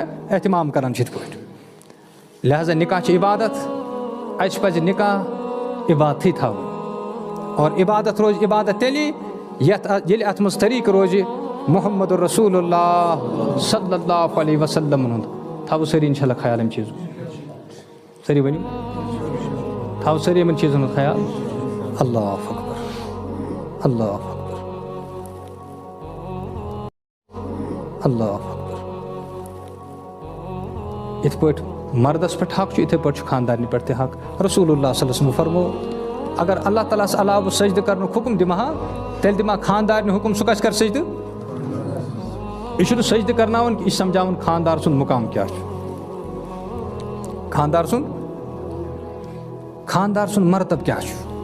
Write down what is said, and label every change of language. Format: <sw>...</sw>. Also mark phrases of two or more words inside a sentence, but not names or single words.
<ks>احتمام کران چھِ یِتھ پٲٹھۍ لہٰذا نِکاح چھِ عبادت اَسہِ پَزِ نِکاح عبادتھٕے تھاوُن اور عبادت روزِ عبادت تیٚلہِ ییٚلہِ اَتھ منٛز طریٖقہٕ روزِ محمد رسول اللہ</ks> <ar>صلی اللہ علیہ وسلمن</ar> <ks>ہُنٛد تھاوو سٲری</ks> <ar>اِنشاء اللہ</ar> <ks>خیال اَمہِ چیٖزُک سٲری ؤنِو تھاوو سٲری یِمن چیٖزن ہُنٛد خیال</ks> <ar>اللہ اکبر اللہ اکبر اللہ اکبر</ar> <ks>یِتھ پٲٹھۍ مردس پٮ۪ٹھ حق چھُ یِتھَے پٲٹھۍ چھُ خاندارنہِ پٮ۪ٹھ تہِ حق.</ks> <ar>رسول اللہ صلی اللہ علیہ وسلم</ar> <ks>فرمو اگر اللہ تعالیٰ ہس علاوٕ بہٕ سجدٕ کرنُک حُکم دِمہٕ ہا تیٚلہِ دِمہٕ ہا خاندارنہِ حُکم سُہ کَس کَرِ سجدٕ. یہِ چھُنہٕ سجدٕ کرناوان کہِ یہِ چھُ سمجھاوان خاندار سُنٛد مُقام کیٛاہ چھُ. خاندار سُنٛد مرتب کیٛاہ چھُ.</ks>